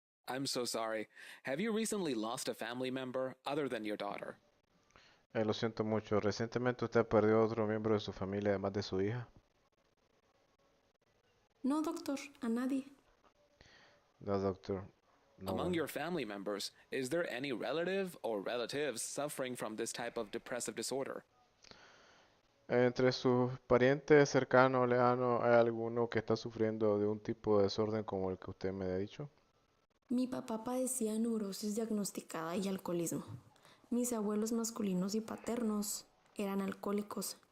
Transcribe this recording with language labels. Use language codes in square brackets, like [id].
[en] I'm so sorry. Have you recently lost a family member other than your daughter? [es] Lo siento mucho. Recientemente usted perdió otro miembro de su familia además de su hija. No, doctor, a nadie. [en] No, doctor. No Among one. your family members, is there any relative or relatives suffering from this type of depressive disorder? [es] Entre sus parientes cercanos o lejanos, ¿hay alguno que está sufriendo de un tipo de desorden como el que usted me ha dicho? Mi papá padecía neurosis diagnosticada y alcoholismo. Mis abuelos masculinos y paternos eran alcohólicos.